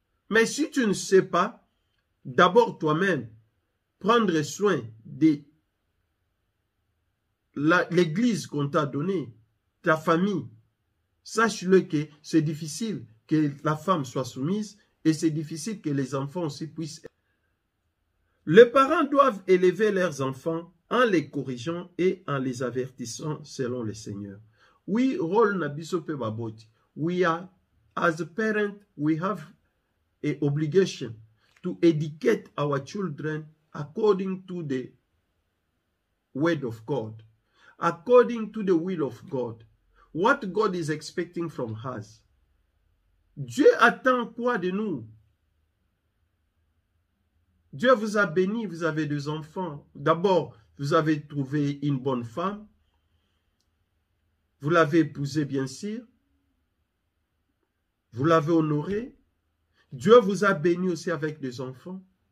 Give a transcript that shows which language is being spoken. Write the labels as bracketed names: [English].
[French] Mais si tu ne sais pas, d'abord toi-même, prendre soin de l'église qu'on t'a donnée, ta famille, sache-le que c'est difficile que la femme soit soumise et c'est difficile que les enfants aussi puissent. Les parents doivent élever leurs enfants en les corrigeant et en les avertissant selon le Seigneur. Oui, [Lingala] rôle na biso pe baboti. [English] We are, as a parent, we have an obligation to educate our children according to the word of God, according to the will of God. What God is expecting from us. [French] Dieu attend quoi de nous? Dieu vous a béni, vous avez deux enfants. D'abord, vous avez trouvé une bonne femme. Vous l'avez épousée, bien sûr. Vous l'avez honorée. Dieu vous a béni aussi avec des enfants.